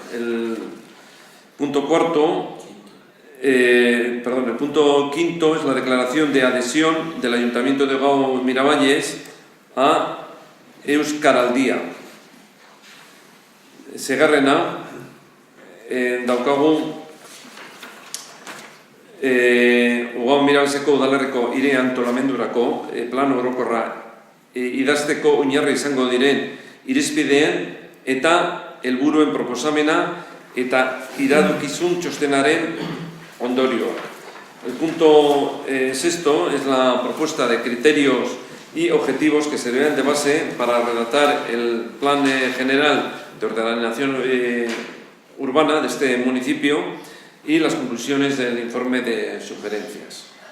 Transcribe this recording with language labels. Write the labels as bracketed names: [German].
[Spanish] El punto cuarto, el punto quinto es la declaración de adhesión del Ayuntamiento de Ugo Miravalles a Euskaraldia. [Basque] Segarrena, daukagu Ugo Mirabeseko udalerriko hiri antolamendurako plan orokorra idazteko oinarri izango diren irizpideen eta helburuen proposamena eta iradokizun txostenaren ondorioak. [Spanish] El punto sexto es la propuesta de criterios y objetivos que servirán de base para redactar el plan general de ordenación urbana de este municipio y las conclusiones del informe de sugerencias.